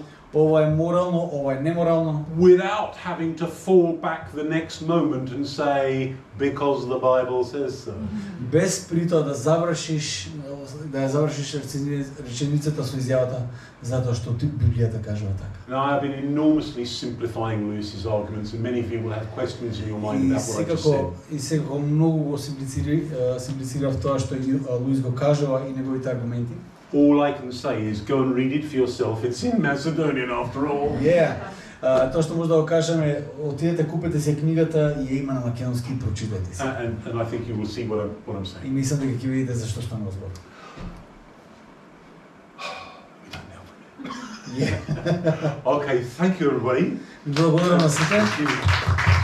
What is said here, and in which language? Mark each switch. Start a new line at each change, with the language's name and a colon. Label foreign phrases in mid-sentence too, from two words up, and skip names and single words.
Macedonian: Ова е морално, ова е неморално.
English: Without having to fall back the next moment and say because the Bible says so.
Macedonian: Без притоа да завршиш реченицата со изјавата затоа што Библијата кажува така.
English: Now I have been enormously simplifying Lewis's arguments, and many of you will have questions in your mind about what I just said.
Macedonian: И секако многу го симплицирав тоа што Луис го кажува и неговите аргументи.
English: All I can say is go and read it for yourself. It's in Macedonian after all.
Macedonian: Тоа што може да го кажеме, отидете купете се книгата и ја има на македонски и прочитајте се.
English: And I think you will see what I'm saying.
Macedonian: И мислам дека ќе видите зашто станува збор.
English: Okay, thank you everybody.
Macedonian: Благодарам на сите.